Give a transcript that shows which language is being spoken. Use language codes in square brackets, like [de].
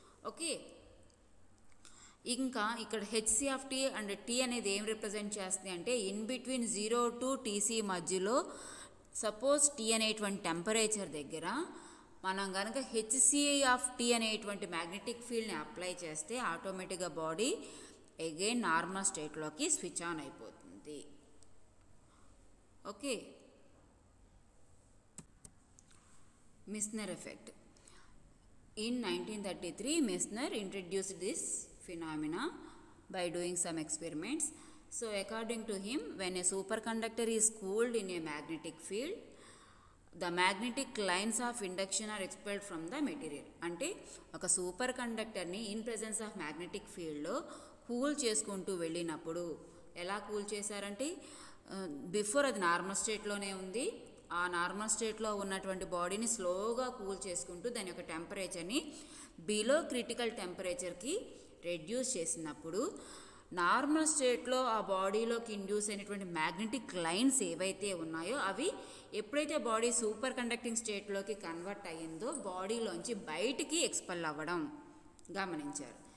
[te] Okay, ఇంకా ఇక్కడ HC of tea and tea అనేది ఏం రిప్రజెంట్ చేస్తుంది అంటే [en] in between 0 to TC [te] మధ్యలో సపోజ్ టీ అనేటువంటి టెంపరేచర్ దగ్గర మనం కనుక హెచ్సిఐ ఆఫ్ టీ అనేటువంటి మ్యాగ్నెటిక్ ఫీల్డ్ని అప్లై చేస్తే ఆటోమేటిక్గా body again normal స్టేట్లోకి switch on అయిపోతుంది. [en] Okay, Meissner effect. In 1933, Meissner introduced this phenomena by doing some experiments. So according to him, when a superconductor is cooled in a magnetic field, the magnetic lines of induction are expelled from the material. [te] అంటే ఒక super కండక్టర్ని in presence of magnetic ఫీల్డ్లో cool చేసుకుంటూ వెళ్ళినప్పుడు ఎలా cool చేశారంటే before అది normal స్టేట్లోనే ఉంది, ఆ నార్మల్ స్టేట్లో ఉన్నటువంటి బాడీని స్లోగా కూల్ చేసుకుంటూ దాని యొక్క టెంపరేచర్ని బిలో క్రిటికల్ టెంపరేచర్కి రెడ్యూస్ చేసినప్పుడు నార్మల్ స్టేట్లో ఆ బాడీలోకి ఇండ్యూస్ అయినటువంటి మ్యాగ్నెటిక్ లైన్స్ ఏవైతే ఉన్నాయో అవి ఎప్పుడైతే బాడీ సూపర్ కండక్టింగ్ స్టేట్లోకి కన్వర్ట్ అయ్యిందో బాడీలోంచి బయటికి ఎక్స్పెల్ అవ్వడం గమనించారు.